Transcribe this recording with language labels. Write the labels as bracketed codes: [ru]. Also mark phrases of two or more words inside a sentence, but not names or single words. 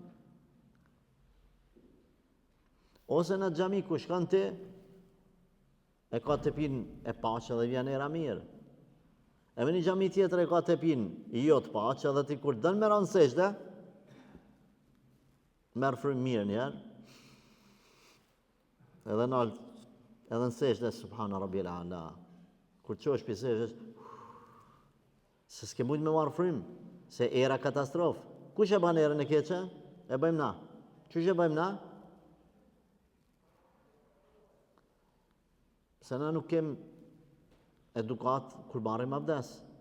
[sq] Ose në xhami ku shkon ti, e ka tepin e paqe dhe vjen era mirë. E me një xhami tjetër e ka tepin i jo të paqe dhe ti kur dën me ranë sejdë, merë frymë mirë njerë, edhe në sejdë, [ar] سبحان ربي الأعلى, [sq] kur qosh për sejdë, se s'ke mujtë me marë frymë, se era katastrofë. Kush e ban erën e keqe? E bëjmë na. Qysh e bëjmë na? Se na nuk kem edukat kur marrim abdes.